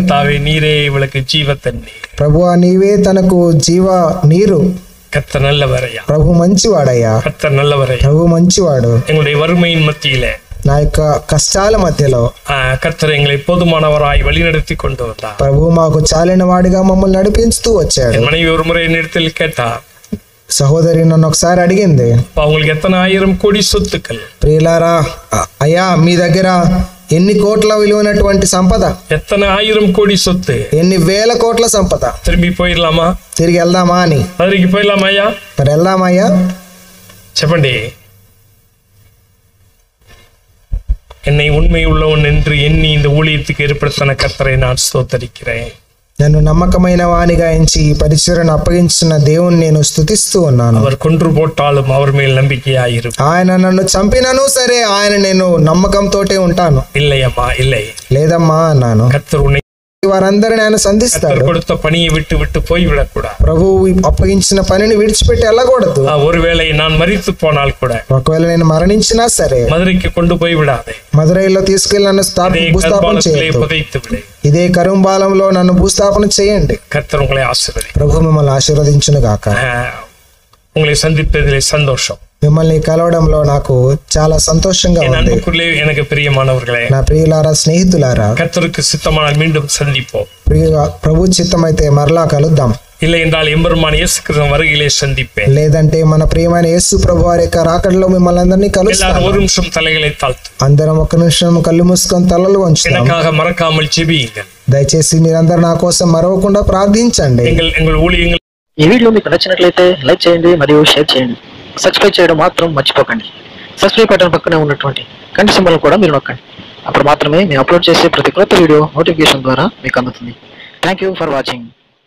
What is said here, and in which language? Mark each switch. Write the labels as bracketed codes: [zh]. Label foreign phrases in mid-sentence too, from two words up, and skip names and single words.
[ta] கர்த்தாவே நீரே இவளுக்கு ஜீவ தண்ணீர். [te] ప్రభువా నీవే తనకు జీవ నీరు. [ta] கர்த்தர் நல்லவரையா, [te] ప్రభు మంచివాడయ్యా. [ta] கர்த்தர் நல்லவரையா, [te] ప్రభు మంచివాడు. [ta] எங்களுடைய வறுமையின் மத்தியிலே, [te] నా యొక్క కష్టాల మధ్యలో [ta] கர்த்தர் எங்களை போதுமானவராய் வழிநடத்தி கொண்டு வந்தார். [te] ప్రభు మాకు చాలిన వాడిగా మమ్మల్ని నడిపిస్తూ వచ్చాడు. [ta] மனைவி ஒரு முறை என்னிடத்தில் கேட்டார், [te] సహోదరి నన్ను ఒకసారి అడిగింది, [ta] அவங்களுக்கு எத்தனை 1000 கோடி சொத்துக்கள்? [te] ప్రియులారా, అయ్యా మీ దగ్గర ఎన్ని కోట్ల విలువైనటువంటి సంపద, [ta] எத்தனை 1000 கோடி சொத்து, [te] ఎన్ని వేల కోట్ల సంపద, [ta] திரும்பி போயிடலாமா, [te] తిరిగి వెళ్దామా అని. [ta] மதுரைக்கு போயிடலாமா ஐயா? [te] మరి వెళ్దామయ్యా చెప్పండి. [ta] என்னை உண்மை உள்ளவன் என்று எண்ணி இந்த ஊழியத்துக்கு ஏற்படுத்தின கர்த்தரை நான் ஸ்தோத்தரிக்கிறேன். [te] నన్ను నమ్మకమైన వానిగా ఎంచి ఈ పరిచర్యను అప్పగించిన దేవుని నేను స్తుతిస్తూ ఉన్నాను. [ta] அவர் கொன்று போட்டாலும் அவர் மேல் நம்பிக்கையாயிரு. [te] ఆయన నన్ను చంపినను సరే ఆయన నేను నమ్మకంతోటే ఉంటాను. [ta] இல்லையம்மா இல்லை, [te] లేదమ్మా అన్నాను. [ta] கர்த்தர் உன்னை [te] వారందరిని ఆయన సంధిస్తాడు. [ta] கொடுத்த பணியை விட்டு விட்டு போய்விடக் கூடாது. [te] ప్రభువు అప్పగించిన పనిని విడిచిపెట్టి వెళ్ళకూడదు. [ta] ஒருவேளை நான் மரித்து போனால் கூட, [te] ఒకవేళ నేను మరణించినా సరే [ta] மதுரைக்கு கொண்டு போய் விடாதே. [te] మదురైలో తీసుకెళ్లి నన్ను భూస్థాపన చేయొద్దు. ఇదే కరుంబాలంలో నన్ను భూస్థాపన చేయండి. [ta] கர்த்தர் உங்களை ஆசீர்வதிப்பார். [te] ప్రభు మిమ్మల్ని ఆశీర్వదించును గాక. [ta] உங்களை சந்திப்பதிலே சந்தோஷம். [te] మిమ్మల్ని కలవడంలో నాకు చాలా సంతోషంగా ఉంది. [ta] எனக்கு பிரியமானவர்களே, [te] నా ప్రియులారా, స్నేహితులారా, [ta] கர்த்தருக்கு சித்தமானால் மீண்டும் சந்திப்போம். [te] ప్రభు చిత్తమైతే మరలా కలుద్దాం. [ta] இல்லை என்றால் எம்பெருமான் இயேசு கிறிஸ்து வருகையிலே சந்திப்பேன். [te] లేదంటే మన ప్రియమైన యేసు ప్రభు వారి యొక్క రాకడలో మిమ్మల్ని అందరినీ కలుస్తాను. [ta] ஒரு నిమిషం தலைகளை தாழ்த்து. [te] అందరం ఒక నిమిషం కళ్ళు మూసుకొని తలలు వంచుదాం. [ta] எனக்காக மறக்காமல் ஜெபியுங்கள். [te] దయచేసి మీరందరూ నా కోసం మరవకుండా ప్రార్థించండి. [ta] எங்கள் ஊழியங்கள் [te] ఈ వీడియో మీకు నచ్చినట్లయితే లైక్ చేయండి మరియు షేర్ చేయండి. సబ్స్క్రైబ్ చేయడం మాత్రం మర్చిపోకండి. [en] subscribe button [te] పక్కనే ఉన్నటువంటి గంట సింబల్ కూడా మీరు నొక్కండి. అప్పుడు మాత్రమే మేము అప్లోడ్ చేసే ప్రతి కొత్త వీడియో నోటిఫికేషన్ ద్వారా మీకు అందుతుంది. [en] Thank you for watching.